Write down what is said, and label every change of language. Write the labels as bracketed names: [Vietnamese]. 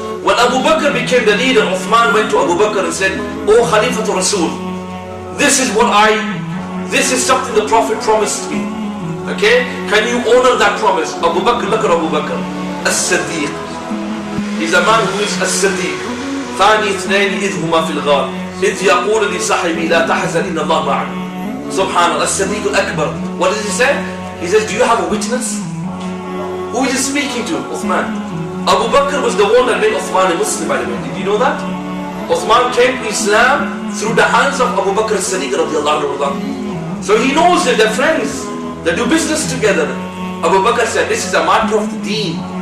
[English] When Abu Bakr became the leader, Uthman went to Abu Bakr and said, "Oh Khalifatul Rasul, this is something the Prophet promised me. Okay? Can you honor that promise?" Abu Bakr, look at Abu Bakr. As-Siddiq. He's a man who is As-Siddiq. [Arabic] ثاني اثنين إذ هما في الغار إذ يقول لصاحبه لا تحزن إن الله معنا. [English] Subhanallah, As-Siddiq al-Akbar. What does he say? He says, do you have a witness? Who is he speaking to? Uthman. Abu Bakr was the one that made Uthman a Muslim, by the way. Did you know that? Uthman came to Islam through the hands of Abu Bakr as-Siddiq radiallahu anhu. So he knows that they're friends. They do business together. Abu Bakr said, this is a matter of the deen.